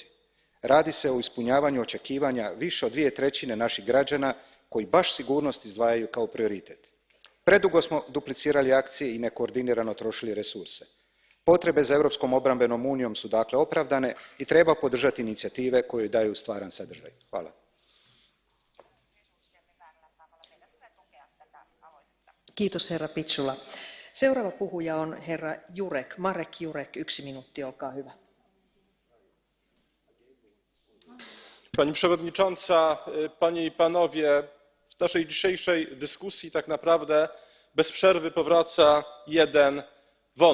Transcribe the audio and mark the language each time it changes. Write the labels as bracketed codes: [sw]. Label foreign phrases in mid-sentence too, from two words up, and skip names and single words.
[hr] Radi se o ispunjavanju očekivanja više od 2/3 naših građana koji baš sigurnost izdvajaju kao prioritet. Predugo smo duplicirali akcije i nekoordinirano trošili resurse. Potrebe za Europskom obrambenom unijom su dakle opravdane i treba podržati inicijative koje daju stvaran sadržaj. Hvala. [fi] Kiitos herra Pitsula. Seuraava puhuja on herra Jurek, Marek Jurek, 1 minuutti, olkaa hyvä. [pl] Pani przewodnicząca, panie i panowie, w naszej dzisiejszej dyskusji tak naprawdę bez przerwy powraca jeden wątek.